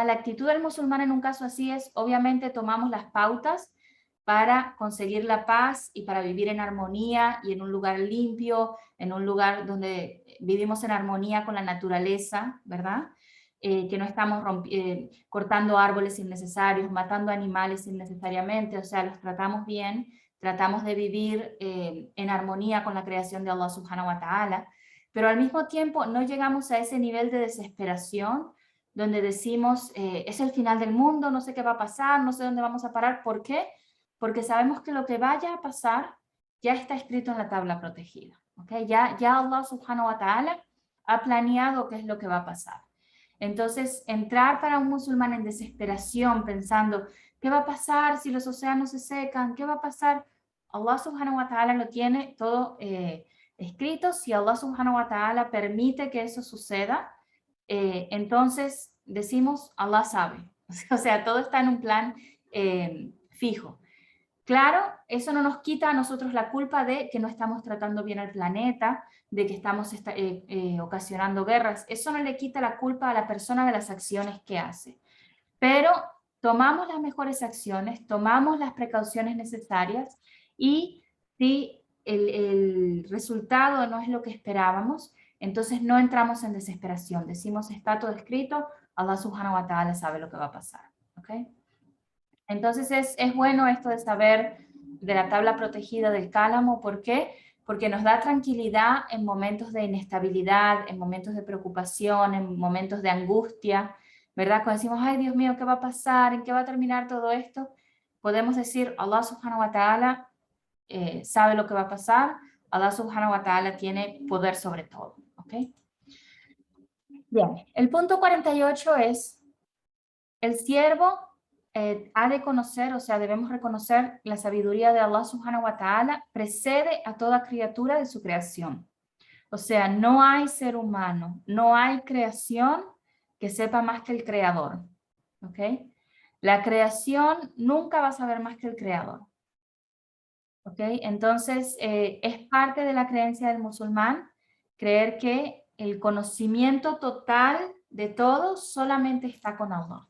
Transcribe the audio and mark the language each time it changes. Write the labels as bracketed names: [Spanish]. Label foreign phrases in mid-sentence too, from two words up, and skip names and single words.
[Spanish] La actitud del musulmán en un caso así es, obviamente, tomamos las pautas para conseguir la paz y para vivir en armonía y en un lugar limpio, en un lugar donde vivimos en armonía con la naturaleza, ¿verdad? Que no estamos cortando árboles innecesarios, matando animales innecesariamente, o sea, los tratamos bien, tratamos de vivir en armonía con la creación de [Arabic] الله سبحانه وتعالى, [Spanish] pero al mismo tiempo no llegamos a ese nivel de desesperación donde decimos, es el final del mundo, no sé qué va a pasar, no sé dónde vamos a parar. ¿Por qué? Porque sabemos que lo que vaya a pasar ya está escrito en la tabla protegida. ¿Okay? Ya [Arabic] الله سبحانه وتعالى [Spanish] ha planeado qué es lo que va a pasar. Entonces, entrar para un musulmán en desesperación pensando, ¿qué va a pasar si los océanos se secan? ¿Qué va a pasar? [Arabic] الله سبحانه وتعالى [Spanish] lo tiene todo escrito. Si [Arabic] الله سبحانه وتعالى [Spanish] permite que eso suceda, entonces decimos Allah sabe. O sea, todo está en un plan fijo. Claro, eso no nos quita a nosotros la culpa de que no estamos tratando bien al planeta, de que estamos ocasionando guerras. Eso no le quita la culpa a la persona de las acciones que hace. Pero tomamos las mejores acciones, tomamos las precauciones necesarias y si el resultado no es lo que esperábamos, entonces no entramos en desesperación. Decimos, está todo escrito, [Arabic] الله سبحانه وتعالى [Spanish] sabe lo que va a pasar. ¿Okay? Entonces es bueno esto de saber de la tabla protegida del cálamo. ¿Por qué? Porque nos da tranquilidad en momentos de inestabilidad, en momentos de preocupación, en momentos de angustia, ¿verdad? Cuando decimos, ay Dios mío, ¿qué va a pasar? ¿En qué va a terminar todo esto? Podemos decir, [Arabic] الله سبحانه وتعالى [Spanish] sabe lo que va a pasar, [Arabic] الله سبحانه وتعالى [Spanish] tiene poder sobre todo. ¿Ok? Bien, el punto 48 es, el siervo ha de conocer, o sea, debemos reconocer la sabiduría de [Arabic] الله سبحانه وتعالى [Spanish] precede a toda criatura de su creación. O sea, no hay ser humano, no hay creación que sepa más que el creador. ¿Ok? La creación nunca va a saber más que el creador. ¿Ok? Entonces, es parte de la creencia del musulmán creer que el conocimiento total de todo solamente está con Allah.